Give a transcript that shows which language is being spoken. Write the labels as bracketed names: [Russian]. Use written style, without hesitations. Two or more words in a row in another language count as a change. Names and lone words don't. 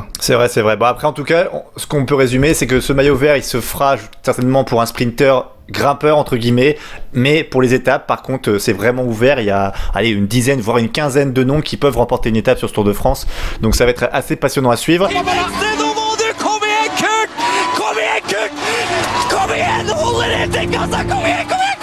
[French] C'est vrai, c'est vrai. Bon, après, en tout cas, ce qu'on peut résumer, c'est que ce maillot vert, il se fera certainement pour un sprinter grimpeur, entre guillemets, mais pour les étapes, par contre, c'est vraiment ouvert. Il y a, une dizaine, voire une quinzaine de noms qui peuvent remporter une étape sur ce Tour de France. Donc ça va être assez passionnant à suivre. [Swedish] Kom igen, Kurt! Kom igen, Kurt! Kom igen, håll er inte, gasa, kom igen, Kurt!